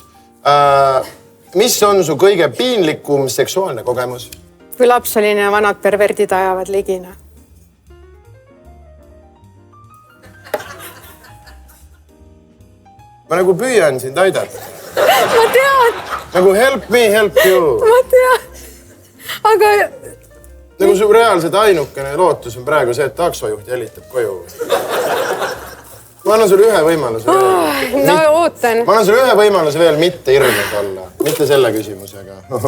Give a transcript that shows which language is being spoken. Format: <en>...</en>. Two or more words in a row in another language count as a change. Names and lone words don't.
<et>Mis on su kõige piinlikum seksuaalne kogemus? Kui lapseline ja vanad perverdid ajavad ligina. Ma nagu püüan sind aidata. Ma tean.</et> <en>Nagu help me, help you.</en> <et>Ma tean. Aga... Nagu su reaalselt ainukene lootus on praegu see, et taksojuht jälitab koju. Ma annan sulle ühe võimaluse veel. No ootan. Ma annan sulle ühe võimaluse veel mitte hirmus olla. Mitte selle küsimusega.</et>